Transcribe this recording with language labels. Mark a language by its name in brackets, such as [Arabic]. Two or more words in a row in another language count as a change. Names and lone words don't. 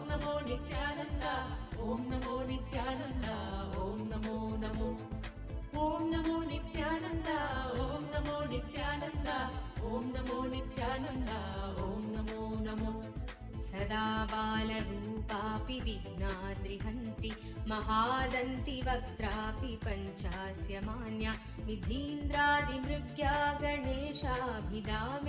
[Sanskrit] नमो नित्यानन्दा ओम् नमो नित्यानन्दा ओम् नमो नमो ओम् नमो नित्यानन्दा ओम् नमो नित्यानन्दा ओम् नमो नित्यानन्दा ओम् नमो नमो சதா महाबालरूपापि विघ्नाद्रिहन्ति महादन्ति वक्त्रापि पञ्चास्य मान्या विधीन्द्रादिमृग्या गणेशाभिधामे